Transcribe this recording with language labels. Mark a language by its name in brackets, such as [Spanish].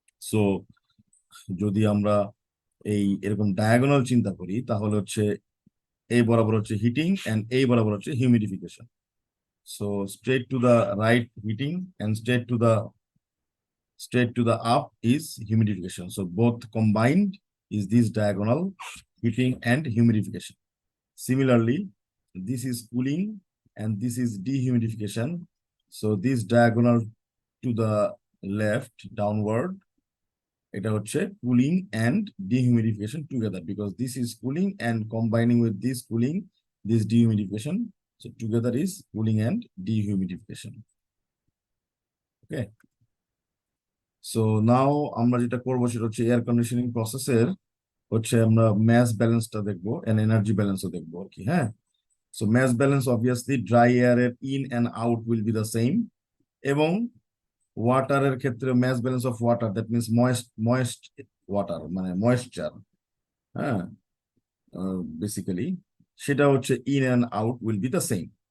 [Bangla] So যদি আমরা এই এরকম ডায়াগোনাল চিন্তা করি তাহলে হচ্ছে এই বরাবর হচ্ছে হিটিং এন্ড এই বরাবর হচ্ছে humidification. [English] So straight to the right heating and straight to the up is humidification. So both combined is this diagonal heating and humidification. Similarly, this is cooling and this is dehumidification. So this diagonal to the left downward, [Bangla] এটা হচ্ছে [English] cooling and dehumidification together, because this is cooling and combining with this cooling, this dehumidification. So together is cooling and dehumidification. Okay. [Bangla] So now আমরা যেটা করবো সেটা হচ্ছে air conditioning প্রসেসের হচ্ছে আমরা ম্যাস ব্যালেন্সটা দেখবো and এনার্জি ব্যালেন্সও দেখবো আর কি. [English] হ্যাঁ, so mass balance obviously dry air in and out will be the same, [Bangla] এবং ওয়াটারের ক্ষেত্রে [English] mass balance of water, that means moist water মানে moisture, হ্যাঁ, [Bangla] basically সেটা হচ্ছে [English] in and out will be the same.